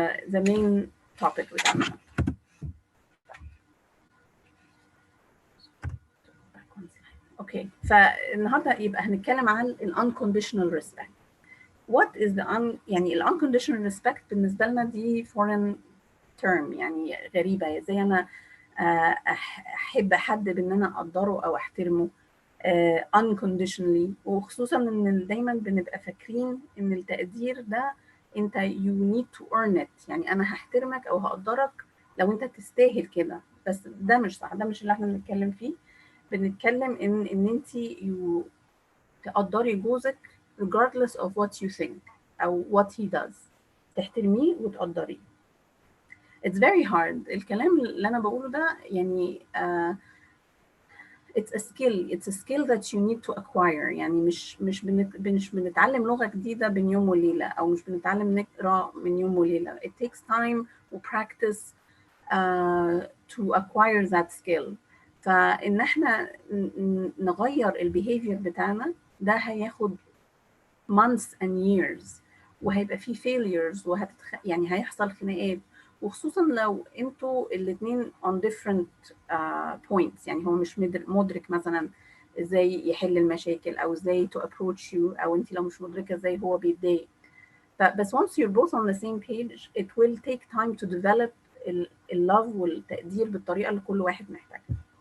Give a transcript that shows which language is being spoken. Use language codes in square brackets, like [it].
[en] The main topic بتاعنا. [ar] اوكي فالنهارده يبقى هنتكلم عن ال unconditional respect. What is the يعني ال unconditional respect بالنسبه لنا دي foreign term يعني غريبه. ازاي انا احب حد بان انا اقدره او احترمه unconditionally، وخصوصا ان دايما بنبقى فاكرين ان التقدير ده انت [en] you need to earn it، [ar] يعني انا هحترمك او هقدرك لو انت تستاهل كده. بس ده مش صح، ده مش اللي احنا بنتكلم فيه. بنتكلم ان انت تقدري جوزك [en] regardless of what you think [ar] او [en] what he does، [ar] تحترميه وتقدريه. [en] It's very hard. [ar] الكلام اللي انا بقوله ده يعني [en] it's a skill that you need to acquire. [ar] يعني مش بنتعلم لغة جديدة بين يوم وليلة، او مش بنتعلم نقرا من يوم وليلة. [en] It takes time و practice to acquire that skill. [ar] فإن احنا نغير البيهيفير بتاعنا ده هياخد [en] months and years، [ar] وهيبقى فيه failures يعني هيحصل خناقات، وخصوصا لو انتوا الاثنين on different points. يعني هو مش مدرك مثلا ازاي يحل المشاكل او ازاي [en] to approach you، [ar] او انت لو مش مدركه ازاي هو بيتضايق. [en] بس once you're both on the same page it will take time to develop اللove والتقدير [ar] بالطريقه اللي كل واحد محتاجها.